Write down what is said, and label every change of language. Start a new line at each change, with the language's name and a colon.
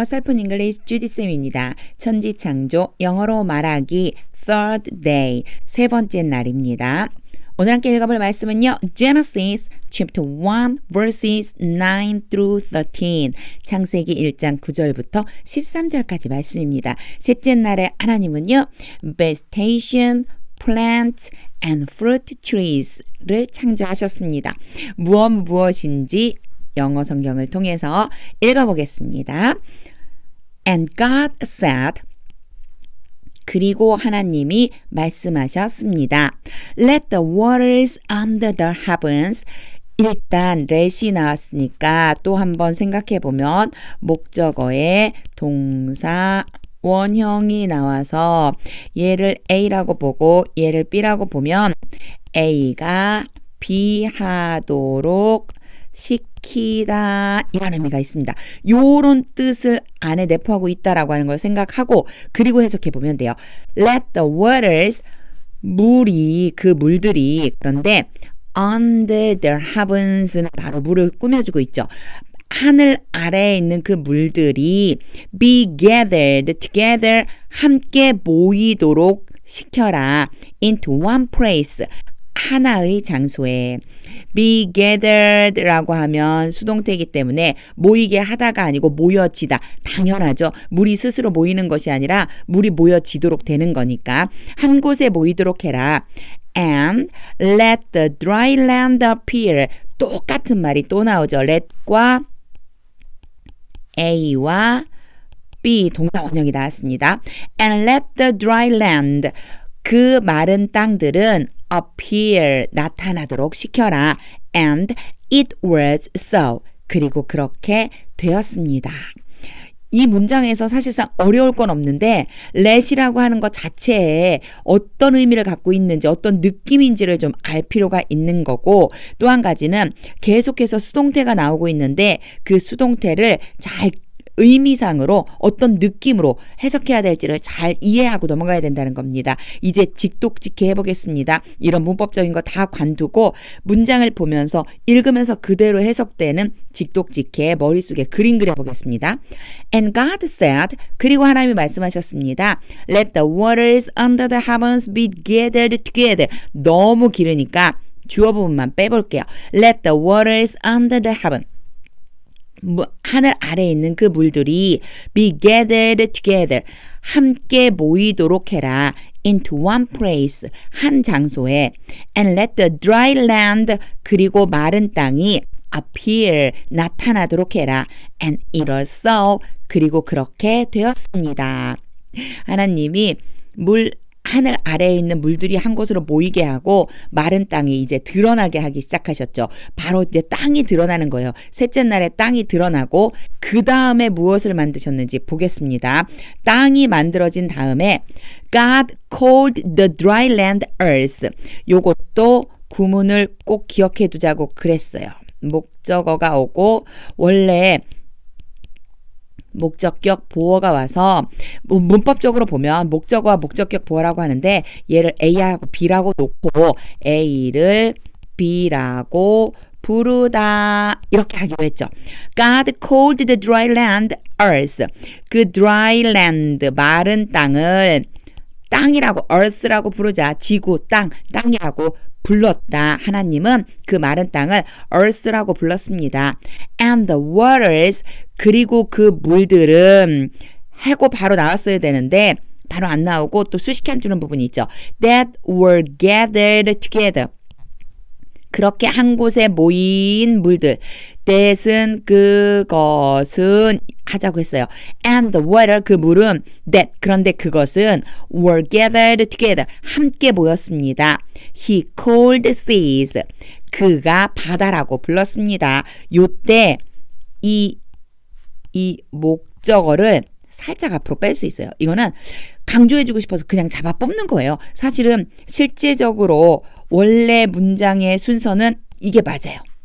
Korean: 어설픈 잉글리시 주디쌤입니다. 천지창조 영어로 말하기 third day 세 번째 날입니다. 오늘 함께 읽어볼 말씀은요.
English: Genesis chapter 1 verses 9 through 13
Korean: 창세기 1장 9절부터 13절까지 말씀입니다. 셋째 날에 하나님은요.
English: vegetation, plants and fruit trees를
Korean: 창조하셨습니다. 무엇인지 영어 성경을 통해서 읽어보겠습니다.
English: And God said,
Korean: 그리고 하나님이 말씀하셨습니다.
English: Let the waters under the heavens.
Korean: 일단 let이 나왔으니까 또 한번 생각해보면 목적어에 동사 원형이 나와서 얘를 A라고 보고 얘를 B라고 보면 A가 B 하도록 시키다 이런 의미가 있습니다. 요런 뜻을 안에 내포하고 있다라고 하는 걸 생각하고 그리고 해석해 보면 돼요.
English: Let the waters
Korean: 물이 그 물들이 그런데
English: under the heavens
Korean: 는 바로 물을 꾸며주고 있죠. 하늘 아래에 있는 그 물들이
English: be gathered together
Korean: 함께 모이도록 시켜라
English: into one place
Korean: 하나의 장소에 be gathered라고 하면 수동태이기 때문에 모이게 하다가 아니고 모여지다. 당연하죠. 물이 스스로 모이는 것이 아니라 물이 모여지도록 되는 거니까 한 곳에 모이도록 해라.
English: And let the dry land appear.
Korean: 똑같은 말이 또 나오죠. let과 A와 B 동사 원형이 나왔습니다.
English: And let the dry land.
Korean: 그 마른 땅들은 appear 나타나도록 시켜라.
English: And it was so.
Korean: 그리고 그렇게 되었습니다. 이 문장에서 사실상 어려울 건 없는데 let이라고 하는 것 자체에 어떤 의미를 갖고 있는지 어떤 느낌인지를 좀 알 필요가 있는 거고 또 한 가지는 계속해서 수동태가 나오고 있는데 그 수동태를 잘 의미상으로 어떤 느낌으로 해석해야 될지를 잘 이해하고 넘어가야 된다는 겁니다. 이제 직독직해 해보겠습니다. 이런 문법적인 거 다 관두고 문장을 보면서 읽으면서 그대로 해석되는 직독직해 머릿속에 그림 그려보겠습니다.
English: And God said,
Korean: 그리고 하나님이 말씀하셨습니다.
English: Let the waters under the heavens be gathered together.
Korean: 너무 길으니까 주어 부분만 빼볼게요.
English: Let the waters under the heaven.
Korean: 하늘 아래에 있는 그 물들이
English: be gathered together
Korean: 함께 모이도록 해라
English: into one place
Korean: 한 장소에
English: and let the dry land
Korean: 그리고 마른 땅이 appear 나타나도록 해라
English: and it was so
Korean: 그리고 그렇게 되었습니다. 하나님이 하늘 아래에 있는 물들이 한 곳으로 모이게 하고 마른 땅이 이제 드러나게 하기 시작하셨죠. 바로 이제 땅이 드러나는 거예요. 셋째 날에 땅이 드러나고 그 다음에 무엇을 만드셨는지 보겠습니다. 땅이 만들어진 다음에
English: God called the dry land earth.
Korean: 요것도 구문을 꼭 기억해 두자고 그랬어요. 목적어가 오고 원래 목적격 보어가 와서 문법적으로 보면 목적어와 목적격 보어라고 하는데 얘를 A하고 B라고 놓고 A를 B라고 부르다 이렇게 하기로 했죠.
English: God called the dry land earth.
Korean: 그 dry land 마른 땅을 땅이라고 earth라고 부르자. 지구 땅이라고 불렀다. 하나님은 그 마른 땅을 earth라고 불렀습니다.
English: And the waters
Korean: 그리고 그 물들은 하고 바로 나왔어야 되는데 바로 안 나오고 또 수식해 주는 부분이 있죠.
English: That were gathered together.
Korean: 그렇게 한 곳에 모인 물들. that은 그것은 하자고 했어요.
English: And the water
Korean: 그 물은 that 그런데 그것은
English: were gathered together
Korean: 함께 모였습니다.
English: He called seas
Korean: 그가 바다라고 불렀습니다. 요때 이 목적어를 살짝 앞으로 뺄 수 있어요. 이거는 강조해주고 싶어서 그냥 잡아 뽑는 거예요. 사실은 실제적으로 원래 문장의 순서는 이게 맞아요.